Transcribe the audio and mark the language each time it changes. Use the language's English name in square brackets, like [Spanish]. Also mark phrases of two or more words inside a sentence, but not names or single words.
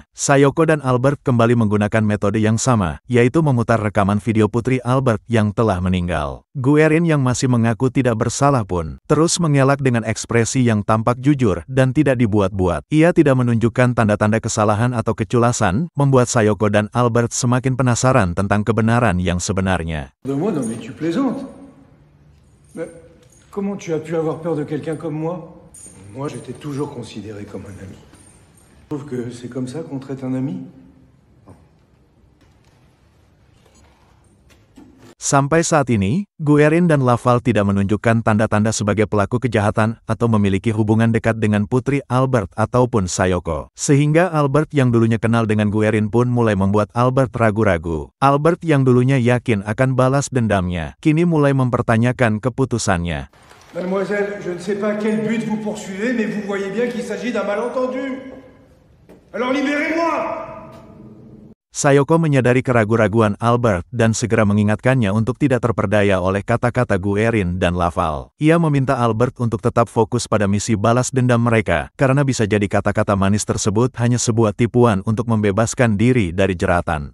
[Indonesian] Sayoko dan Albert kembali menggunakan metode yang sama, yaitu memutar rekaman video putri Albert yang telah meninggal. Guerin yang masih mengaku tidak bersalah pun, terus mengelak dengan ekspresi yang tampak jujur dan tidak dibuat-buat. Ia tidak menunjukkan tanda-tanda kesalahan atau keculasan, membuat Sayoko dan Albert semakin penasaran tentang kebenaran yang sebenarnya. [French] Comment tu as pu avoir peur de quelqu'un comme moi? Moi, j'étais toujours considéré comme un ami. Je trouve que c'est comme ça qu'on traite un ami. [Indonesian] Sampai saat ini, Guerin dan Laval tidak menunjukkan tanda-tanda sebagai pelaku kejahatan atau memiliki hubungan dekat dengan putri Albert ataupun Sayoko. Sehingga Albert yang dulunya kenal dengan Guerin pun mulai membuat Albert ragu-ragu. Albert yang dulunya yakin akan balas dendamnya, kini mulai mempertanyakan keputusannya. [French] Mademoiselle, je ne sais pas quel but vous poursuivez, mais vous voyez bien qu'il s'agit d'un malentendu. Alors libérez-moi! [Indonesian] Sayoko menyadari keraguan-raguan Albert dan segera mengingatkannya untuk tidak terperdaya oleh kata-kata Guerin dan Laval. Ia meminta Albert untuk tetap fokus pada misi balas dendam mereka, karena bisa jadi kata-kata manis tersebut hanya sebuah tipuan untuk membebaskan diri dari jeratan.